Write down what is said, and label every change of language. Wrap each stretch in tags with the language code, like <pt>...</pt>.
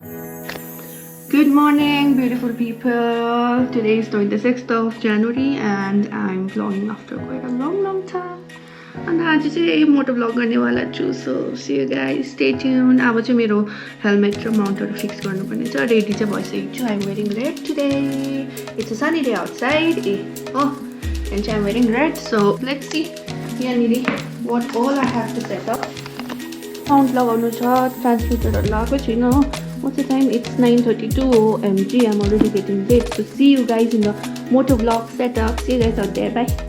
<en>Good morning, beautiful people. Today is 26th of January and I'm vlogging after quite a long time.</en> <ne>And आज चाहिँ मोटोभ्लग गर्नेवाला छु.</ne> <en>So see you guys, stay tuned.</en> <ne>अब चाहिँ मेरो helmet र माउन्टहरू fix गर्नुपर्ने छ. रेडी चाहिँ भइसकेको छु.</ne> <en>I'm wearing red today. It's a sunny day outside. And I'm wearing red. So let's see what all I have to set up.</en> <ne>Mount लगाउनु छ, ट्रान्समिटरहरू लगाएको छैन हो.</ne> <en>What's the time? It's 9:32 OMG. I'm already getting late. So see you guys in the MotoVlog setup. See you guys out there. Bye.</en>